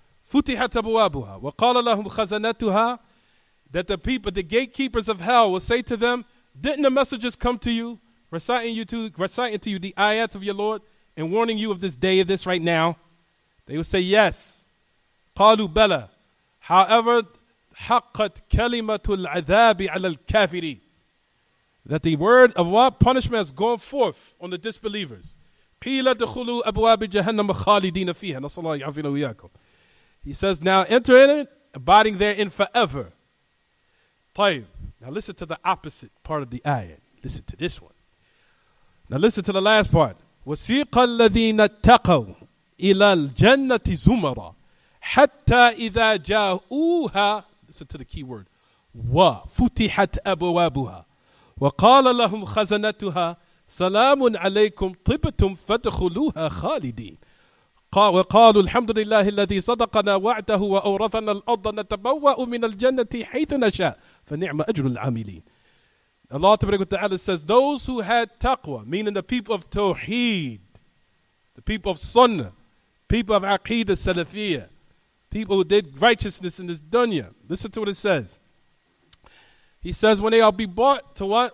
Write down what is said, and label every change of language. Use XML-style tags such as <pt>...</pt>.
<ar>فُتِحَتْ أَبْوَابُهَا وَقَالَ لَهُمْ خَزَنَتُهَا.</ar> <en>That the gatekeepers of hell will say to them, didn't the messengers come to you, reciting to you the ayats of your Lord and warning you of this day, of this right now? They will say yes.</en> <ar>قَالُوا بَلَى.</ar> <en>However,</en> <ar>حَقَّتْ كَلِمَةُ الْعَذَابِ عَلَى الْكَافِرِينَ.</ar> <en>That the word of what? Punishment has gone forth on the disbelievers.</en> <ar>قِيلَ دَخُلُوا أَبْوَابِ جَهَنَّمَ خَالِدِينَ فِيهَا. نَسْأَلُ اللَّهَ يَعْفِينَا وَإِيَّاكُمْ.</ar> <en>He says, now enter in it, abiding therein forever.</en> <ar>طيب.</ar> <en>Now listen to the opposite part of the ayat. Listen to this one. Now listen to the last part.</en> <ar>وَسِيقَ الَّذِينَ اتَّقَوْا إِلَى الْجَنَّةِ زُمَرًا حَتَّى إِذَا جَاءُوهَا.</ar> <en>Listen to the key word.</en> <ar>وَفُتِحَتْ أَبْوَابُهَا وَقَالَ لَهُمْ خَزَنَتُهَا سَلَامٌ عَلَيْكُمْ طِبْتُمْ فَادْخُلُوهَا خَالِدِينَ. وقالوا الحمد لله الذي صدقنا وعده وأورثنا الأرض نتبوأ من الجنة حيث نشاء فنعم أجر العاملين.</ar> <en>Allah Ta'ala says, those who had taqwa, meaning the people of Tawheed, the people of Sunnah, people of Aqidah Salafiyah, people who did righteousness in this dunya. Listen to what it says. He says, when they will be brought to what?</en>